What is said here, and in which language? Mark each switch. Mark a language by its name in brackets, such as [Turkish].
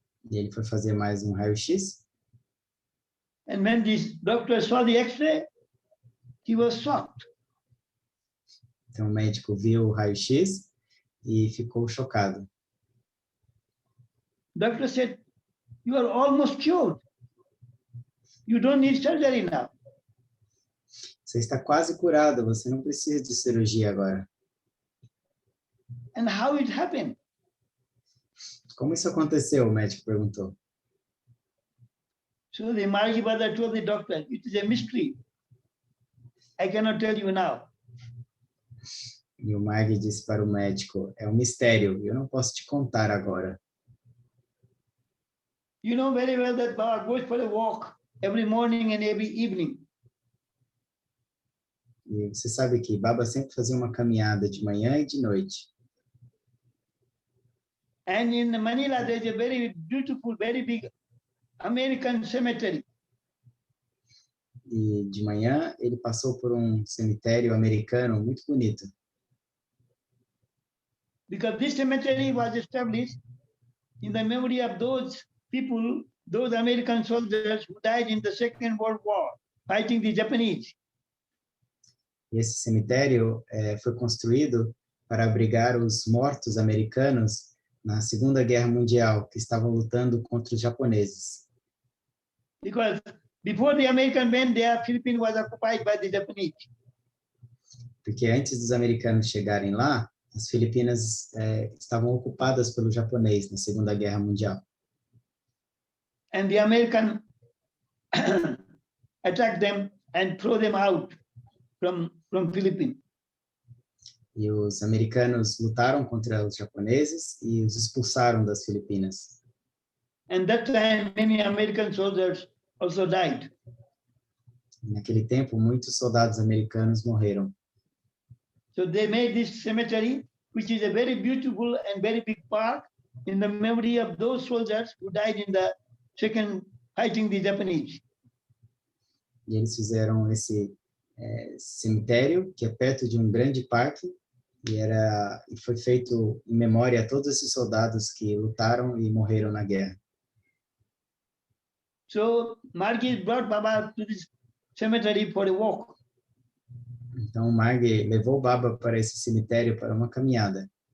[Portuguese] E ele foi fazer mais um raio-x. [English] And when this doctor saw the X-ray, he was shocked. [Portuguese] Então o médico viu o raio-x e ficou chocado. [English] Doctor said, you are almost cured. You don't need surgery now. [Portuguese] Você está quase curado, você não precisa de cirurgia agora. [English] And how it happened? [Portuguese] Como isso aconteceu? O médico perguntou. [English] So the Margi brother told the doctor, it is a mystery. I cannot tell you now. [Portuguese] E o Margi disse para o médico, é um mistério, eu não posso te contar agora. [English] You know very well that Baba goes for a walk every morning and every evening. [Portuguese] E você sabe que Baba sempre fazia uma caminhada de manhã e de noite. [English] And in Manila, there's a very beautiful, very big American cemetery. [Portuguese] E de manhã ele passou por um cemitério americano muito bonito, [English] Because this cemetery was established in the memory of those people, those American soldiers who died in the Second World War, fighting the Japanese. [Portuguese] e esse cemitério foi construído para abrigar os mortos americanos na Segunda Guerra Mundial, que estavam lutando contra os japoneses. [English] Because before the American went there, Philippines was occupied by the Japanese. [Portuguese] Porque antes dos americanos chegarem lá, as Filipinas estavam ocupadas pelo japonês na Segunda Guerra Mundial. [English] And the American attacked them and throw them out from Philippines. [Portuguese] E os americanos lutaram contra os japoneses e os expulsaram das Filipinas. [English] And that time, many American soldiers also died. [Portuguese] E naquele tempo, muitos soldados americanos morreram. [English] So they made this cemetery, which is a very beautiful and very big park in the memory of those soldiers who died in the second fighting the Japanese. [Portuguese] E eles fizeram esse cemitério, que é perto de um grande parque, e foi feito em memória a todos esses soldados que lutaram e morreram na guerra. [English] So Margi brought Baba to this cemetery for a walk. [Portuguese] Então, Marg levou Baba para esse cemitério para uma caminhada.